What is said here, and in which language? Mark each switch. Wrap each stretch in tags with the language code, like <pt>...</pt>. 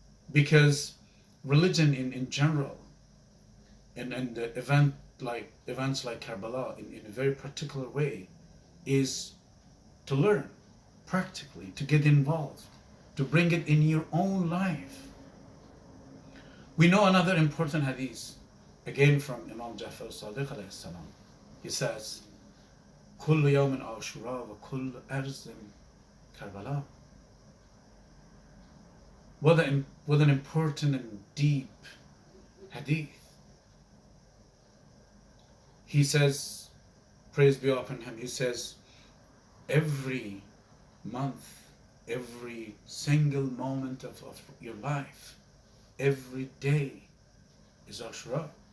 <en>Because religion in general, and the events like Karbala in a very particular way, is to learn practically, to get involved, to bring it in your own life. We know another important hadith, again from Imam Jafar al-Sadiq alayhi salam. He says,</en> <ar>كل يوم عاشوراء وكل أرض كربلاء.</ar> <en>What an important and deep hadith. He says, praise be upon him, he says, every month, every single moment of your life, every day is Ashura.</en>